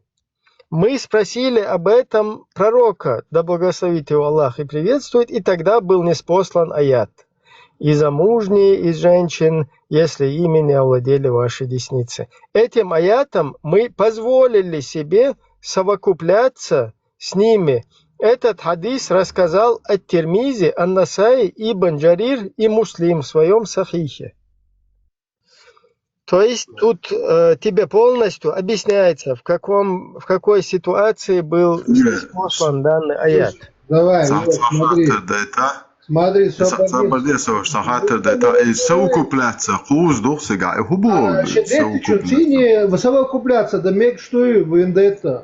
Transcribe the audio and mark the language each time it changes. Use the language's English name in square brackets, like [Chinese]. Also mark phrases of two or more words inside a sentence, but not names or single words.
[Russian] Мы спросили об этом пророка, да благословит его Аллах и приветствует, и тогда был ниспослан аят. И замужние из женщин, если ими не овладели ваши десницы». Этим аятом мы позволили себе совокупляться с ними. Этот хадис рассказал ат-Тирмизи, ан-Насаи, Ибн Джарир и Муслим в своем сахихе. То есть тут тебе полностью объясняется, в какой ситуации был послан данный аят. Давай, смотри. Смотри, совокупляться, да мег что и вендетта.